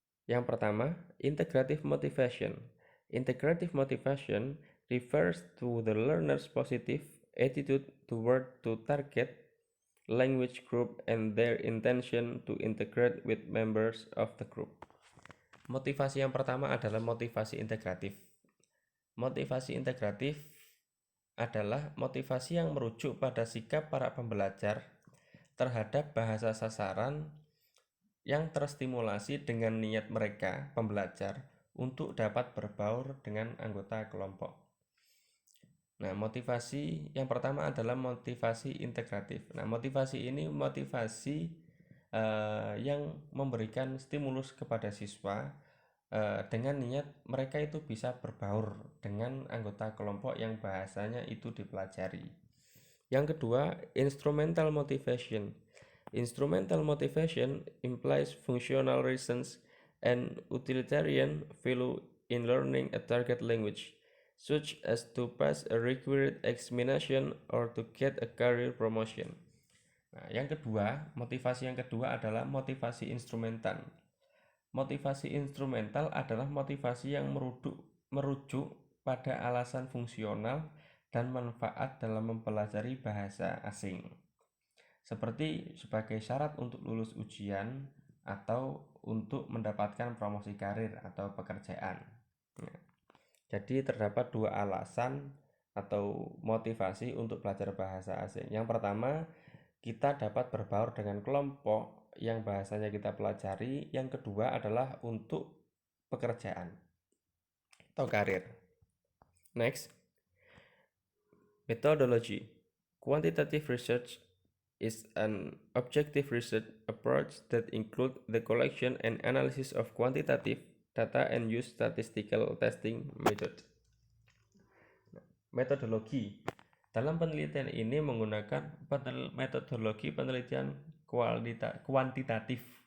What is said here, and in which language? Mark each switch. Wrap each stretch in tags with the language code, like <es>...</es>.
<id>Yang pertama, integrative motivation.</id> <en>Integrative motivation refers to the learner's positive attitude toward to target language group and their intention to integrate with members of the group.</en> <id>Motivasi yang pertama adalah motivasi integratif. Motivasi integratif adalah motivasi yang merujuk pada sikap para pembelajar terhadap bahasa sasaran yang terstimulasi dengan niat mereka, pembelajar, untuk dapat berbaur dengan anggota kelompok. Nah, motivasi yang pertama adalah motivasi integratif. Nah, motivasi ini motivasi yang memberikan stimulus kepada siswa dengan niat mereka itu bisa berbaur dengan anggota kelompok yang bahasanya itu dipelajari. Yang kedua, instrumental motivation.</id> <en>Instrumental motivation implies functional reasons and utilitarian value in learning a target language, such as to pass a required examination or to get a career promotion.</en> <id>Nah, yang kedua, motivasi yang kedua adalah motivasi instrumental. Motivasi instrumental adalah motivasi yang merujuk pada alasan fungsional dan manfaat dalam mempelajari bahasa asing, seperti sebagai syarat untuk lulus ujian atau untuk mendapatkan promosi karir atau pekerjaan. Nah, jadi terdapat dua alasan atau motivasi untuk belajar bahasa asing. Yang pertama, kita dapat berbaur dengan kelompok yang bahasanya kita pelajari. Yang kedua adalah untuk pekerjaan atau karir.</id> <en>Next, methodology. Quantitative research is an objective research approach that includes the collection and analysis of quantitative data and use statistical testing method.</en> <id>Metodologi. Dalam penelitian ini menggunakan metodologi penelitian kuantitatif.</id>